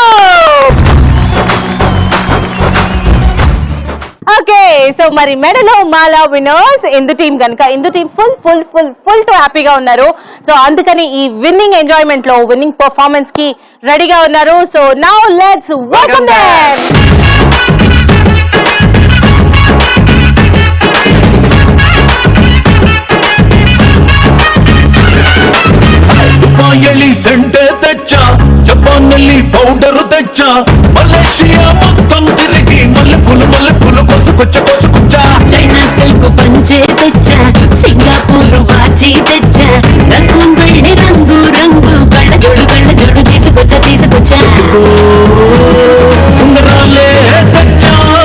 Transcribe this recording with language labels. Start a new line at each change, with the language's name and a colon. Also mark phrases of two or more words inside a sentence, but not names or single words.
Telugu: ఓకే, సో మరి మెడలో మాల విన్నర్స్ ఇందు టీమ్ కనుక ఇందు టీమ్
English: full full full full to
Telugu: హ్యాపీగా ఉన్నారు. సో అందుకని ఈ
English: winning enjoyment
Telugu: లో
English: winning performance
Telugu: కి రెడీగా ఉన్నారు.
English: So now let's welcome them.
Telugu: దుబాయల్లి సెంటె తెచ్చ, జపాన్నల్లి పౌడర్ తెచ్చ, మలేషియా మొత్తం తిరిగి మల్లెపూలు కొసుకొచ్చ. చైనా సిల్క్ పంచే తెచ్చా, సింగపూర్ వాచి తెచ్చా, రంగు వెళ్ళి రంగు రంగు కళ్ళ జోడు తీసుకొచ్చా. ఉంగరాలే తెచ్చా,